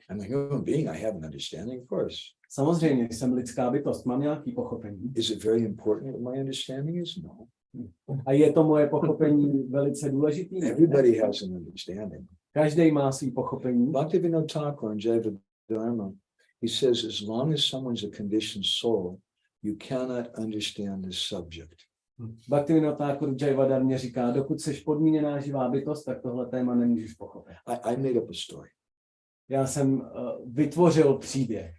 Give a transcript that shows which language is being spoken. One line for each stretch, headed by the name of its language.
English: I'm a human being, I have an understanding, of course.
Czech: Samozřejmě, jsem lidská bytost, mám nějaký pochopení.
English: Is it very important what my understanding is? No.
Czech: A je to moje pochopení velice důležitý?
English: Everybody has an understanding.
Czech: Každý má svý pochopení.
English: Bhaktivinode Thakur in Jaiva Dharma, he says, as long as someone's a conditioned soul, you cannot understand this subject.
Czech: Bhaktivinode Thakur v Jaiva Dharmě říká, dokud seš podmíněná živá bytost, tak tohle téma nemůžeš pochopit.
English: I made up a story.
Czech: Já jsem vytvořil příběh.